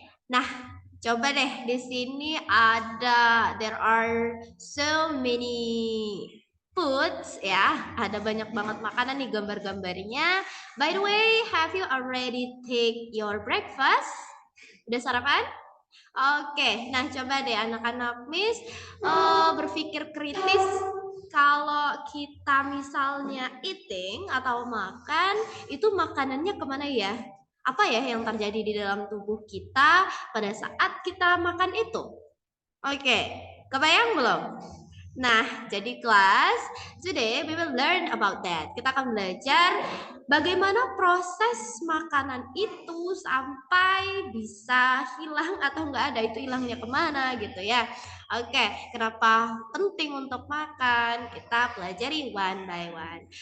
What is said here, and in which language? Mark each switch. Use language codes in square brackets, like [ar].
[id] Nah, coba deh di sini [en] there are so many foods [id] ya. Ada banyak banget makanan nih gambar-gambarnya. [en] By the way, have you already take your breakfast? [id] Udah sarapan? Oke, nah coba deh anak-anak Miss berpikir kritis kalau kita misalnya eating atau makan, itu makanannya kemana ya? Apa ya yang terjadi di dalam tubuh kita pada saat kita makan itu? Oke, kebayang belum? Nah, jadi kelas, [en] today we will learn about that. [id] Kita akan belajar bagaimana proses makanan itu sampai bisa hilang atau enggak ada, itu hilangnya kemana gitu ya. Oke, kenapa penting untuk makan? Kita pelajari [en] one by one.